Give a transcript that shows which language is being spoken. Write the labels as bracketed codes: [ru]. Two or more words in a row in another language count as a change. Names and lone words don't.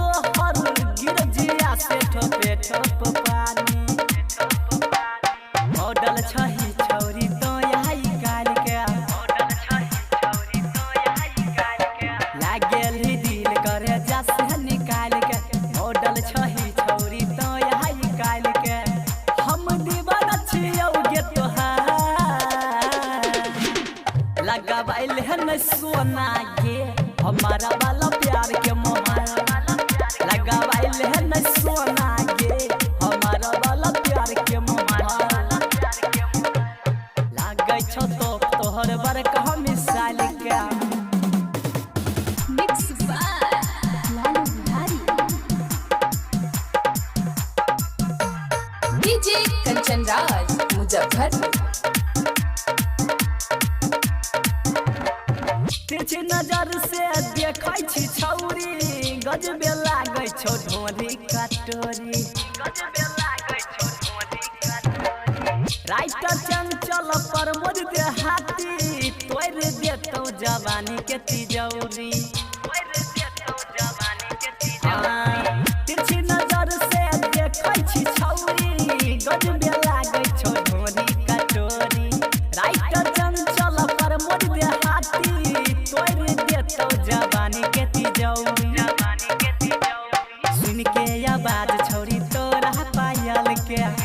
[mai] ठोपे ठोप पानी मॉडल छही छौरी तो यही गाल के मॉडल छही छौरी तो यही गाल के लागल ही दिल करे जैसे निकाल के मॉडल छही छौरी तो यही गाल के हम दीवाना छियौ गे तोहार लगाबाइल है न सोना गे हमारा वाला प्यार के लगाबाइल है न सोना गे हमारा वाला प्यार के लागे छो तोहर बड़का मिसाल के [en] Mix by Lalu Bihari. [mai] डीजे कंचन राज मुजफ्फरपुर तिरछी नजर से देखै छी छौरी गजबे लागे छौ ढोरी कटोरी गजबे लागे छौ ढोरी कटोरी राइटर चंचल पर मोद दे हाथी तोड़ देतौ जवानी के तिजौरी तोड़ देतौ जवानी के तिजौरी तिरछी नजर से देखै छी छौरी गजबे लागे छौ ढोरी कटोरी राइटर चंचल पर मोद दे हाथी तोड़ देतौ जवानी के तिजौरी सुन के आवाज छौरी तोरा पायल के